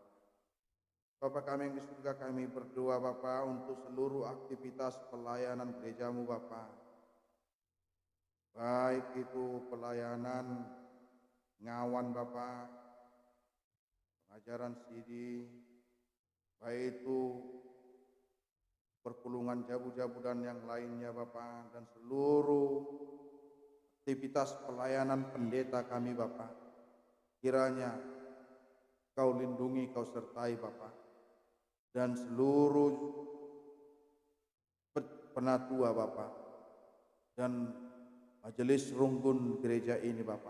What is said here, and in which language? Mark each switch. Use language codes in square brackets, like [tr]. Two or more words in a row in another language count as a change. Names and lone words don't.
[id] Bapa kami yang di surga, kami berdoa Bapa untuk seluruh aktivitas pelayanan gereja-Mu Bapa, baik itu pelayanan ngawan Bapa, pengajaran CD, baik itu [btx] perpulungan jabu-jabu [id] dan yang lainnya Bapa, dan seluruh aktivitas pelayanan pendeta kami Bapa. Kiranya Kau lindungi, Kau sertai Bapa, dan seluruh penatua Bapa dan majelis runggun gereja ini Bapa.